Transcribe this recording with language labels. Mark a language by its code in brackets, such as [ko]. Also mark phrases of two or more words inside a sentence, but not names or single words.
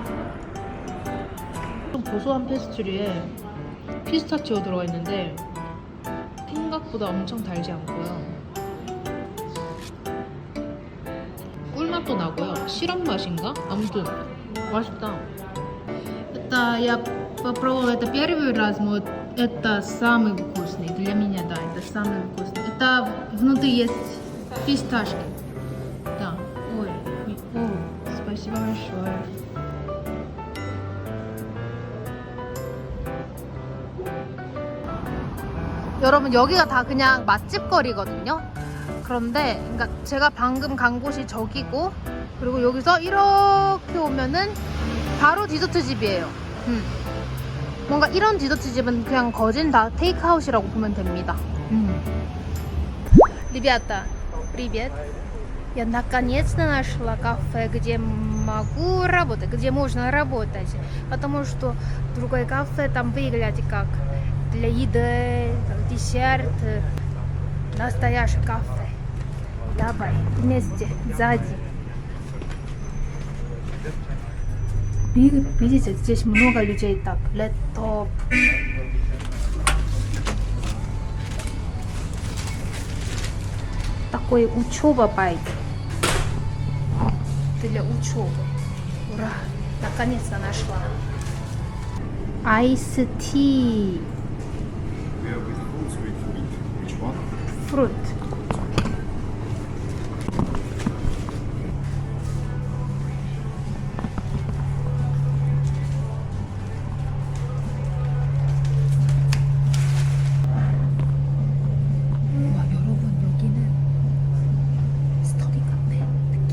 [ko] 좀 고소한 페스츄리에 피스타치오 들어가 있는데 생각보다 엄청 달지 않고요. 꿀맛도 나고요. 시럽 맛인가? 아무튼 맛있다. [ru] Это я попробовала это первый раз, но это самый вкусный. Для меня, да, это самый вкусный. Это внутри есть фисташки. Да. Ой, о, спасибо большое. [ko] 여러분 여기가 다 그냥 맛집 거리거든요. 그런데 그러니까 제가 방금 간 곳이 저기고 그리고 여기서 이렇게 오면은 바로 디저트 집이에요. 뭔가 이런 디저트 집은 그냥 거진 다 테이크아웃이라고 보면 됩니다. [ru] Ребята, привет. Я наконец-то нашла кафе, где могу работать, где можно работать. Потому что другое кафе там выглядит как для еды, как десерт. Настоящее кафе. Давай, вместе, сзади. Видите, здесь много людей так. Лэптоп. Такой учеба байт. Для учебы. Ура! Наконец-то нашла. [en] Ice tea. Yeah, with fruits, with meat. Which one? Fruit. [ko] 와 여러분 여기는 스터디 카페 느낌.